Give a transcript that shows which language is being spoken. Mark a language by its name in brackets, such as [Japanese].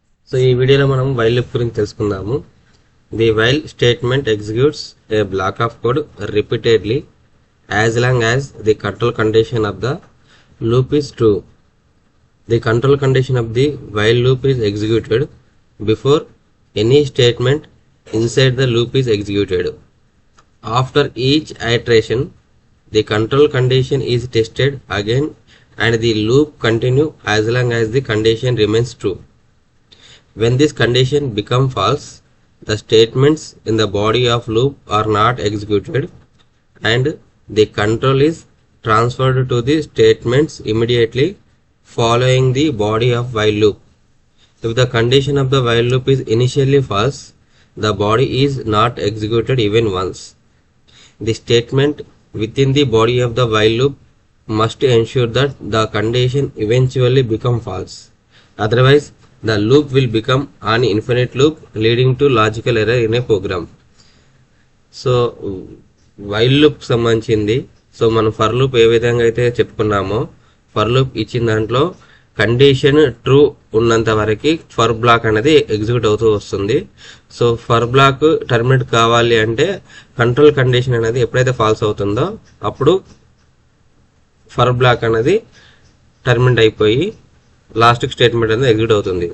[Telugu] So ఈ వీడియోలో మనం వైల్ లూప్ గురించి తెలుసుకుందాము. [English] The while statement executes a block of code repeatedly as long as the control condition of the loop is true. The control condition of the while loop is executed before any statement inside the loop is executed. After each iteration, the control condition is tested again and the loop continues as long as the condition remains true. When this condition becomes false, the statements in the body of loop are not executed and the control is transferred to the statements immediately following the body of while loop. If the condition of the while loop is initially false, the body is not executed even once. The statement within the body of the while loop must ensure that the condition eventually becomes false. Otherwise, the loop will become an infinite loop leading to logical error in a program. [Telugu] So, while loop సంబంధించింది. So మనం for loop ఏ విధంగా అయితే చెప్పుకున్నామో, for loop ఇచ్చిన దాంట్లో condition true ఉన్నంత వరకు for black అనేది execute అవుతూ వస్తుంది. సో ఫర్ బ్లాక్ టర్మినేట్ కావాలి అంటే కంట్రోల్ కండిషన్ అనేది ఎప్పుడైతే ఫాల్స్ అవుతుందో అప్పుడు ఫర్ బ్లాక్ అనేది టర్మినేట్ అయిపోయి లాస్ట్ స్టేట్మెంట్ అనేది ఎగ్జిక్యూట్ అవుతుంది.